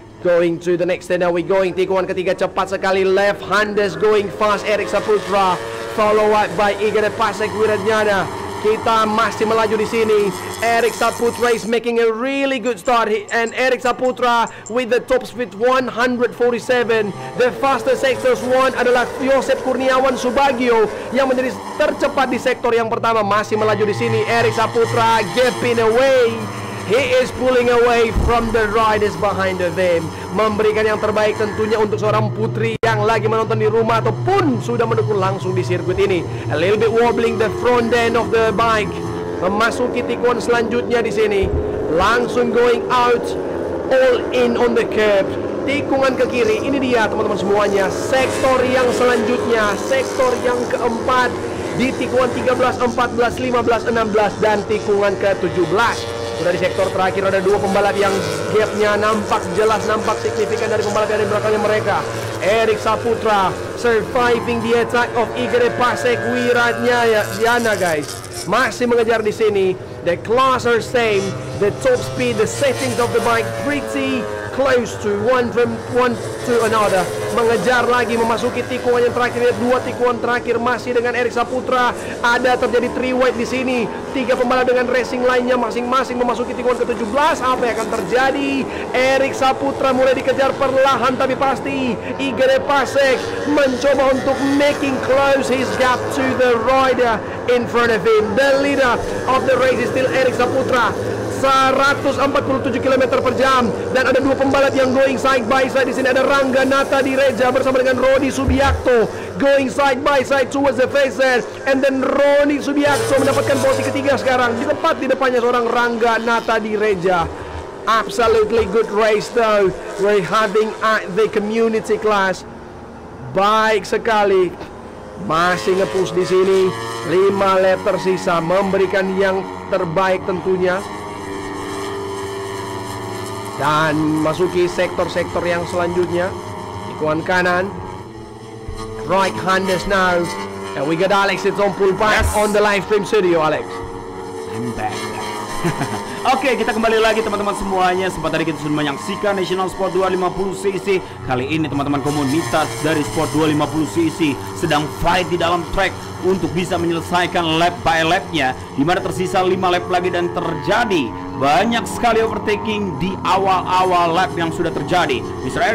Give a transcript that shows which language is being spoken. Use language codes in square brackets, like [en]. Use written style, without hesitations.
[en] Going to the next turn now, we going [id] tikungan ketiga cepat sekali, [en] left-handers going fast. Erik Saputra follow up by Igede Pasek Wirajaya. [id] Kita masih melaju di sini. [en] Erik Saputra is making a really good start, and Erik Saputra with the top speed 147. The fastest sectors one [id] adalah Yosef Kurniawan Subagio yang menjadi tercepat di sektor yang pertama, masih melaju di sini. [en] Erik Saputra gaping away. He is pulling away from the riders behind them. [id] Memberikan yang terbaik tentunya untuk seorang putri yang lagi menonton di rumah ataupun sudah mendukung langsung di sirkuit ini. [en] A little bit wobbling the front end of the bike. [id] Memasuki tikungan selanjutnya di sini. [en] Langsung going out, all in on the curb. [id] Tikungan ke kiri, ini dia teman-teman semuanya. Sektor yang selanjutnya, sektor yang keempat di tikungan 13, 14, 15, 16 dan tikungan ke-17. Sudah di sektor terakhir ada 2 pembalap yang gapnya nampak jelas, nampak signifikan dari pembalap yang ada di belakangnya mereka. [en] Erik Saputra surviving the attack of Igede Pasek Wirajaya, guys. [id] Masih mengejar di sini. [en] The class are same, the top speed, the settings of the bike pretty close to one to another. [id] Mengejar lagi, memasuki tikungan yang terakhir. 2 tikungan terakhir masih dengan Erik Saputra. Ada terjadi 3 wide di sini. 3 pembalap dengan racing lainnya masing-masing memasuki tikungan ke-17. Apa yang akan terjadi? Erik Saputra mulai dikejar perlahan tapi pasti. [en] Igede Pasek [id] mencoba untuk [en] making close his gap to the rider in front of him. The leader of the race is still Erik Saputra. [id] 147 km per jam, dan ada 2 pembalap yang [en] going side by side. [id] Di sini ada Rangga Nata Direja bersama dengan Roni Subiakto [en] going side by side towards the faces, and then [id] Roni Subiakto mendapatkan posisi ketiga sekarang, di tepat di depannya seorang Rangga Nata Direja. [en] Absolutely good race though we're having at the community class. [id] Baik sekali, masih nge-push di sini. 5 lap tersisa, memberikan yang terbaik tentunya. Dan masuki sektor-sektor yang selanjutnya. Tikungan kanan, [en] right handers now, and we got Alex. It's on pull back on the live stream studio. Alex, I'm back. [id] Oke, kita kembali lagi teman-teman semuanya. Sempat tadi kita sudah menyaksikan National Sport 250cc. Kali ini teman-teman komunitas dari Sport 250cc sedang fight di dalam track untuk bisa menyelesaikan lap by lapnya, di mana tersisa 5 lap lagi dan terjadi banyak sekali overtaking di awal-awal lap yang sudah terjadi. Mr.